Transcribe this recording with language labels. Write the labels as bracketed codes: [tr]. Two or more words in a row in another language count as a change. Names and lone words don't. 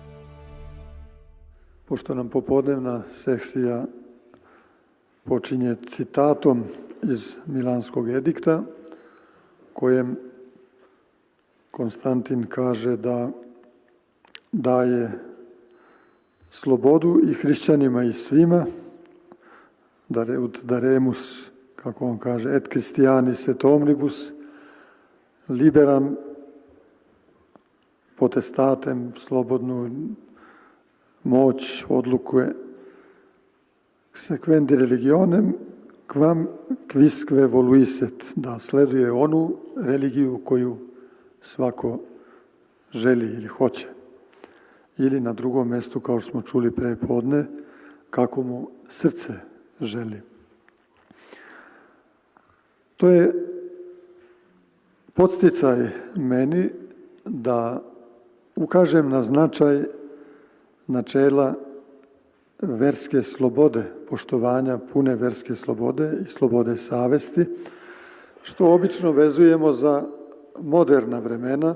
[sr] Pošto nam popodnevna sekcija počinje citatom iz Milanskog edikta, kojem Konstantin kaže da daje slobodu i hrišćanima i svima, daremus, kako on kaže, [la] et Christianis et omnibus, liberam potestatem, [sr] slobodnu moć, odluke, [la] sequendi religionem, quam quisque voluiset, [sr] da sleduje onu religiju koju svako želi ili hoće. Ili na drugom mestu, kao što smo čuli pre podne, kako mu srce želi. To je podsticaj meni da ukažem na značaj načela verske slobode, poštovanja pune verske slobode i slobode savesti, što obično vezujemo za moderna vremena.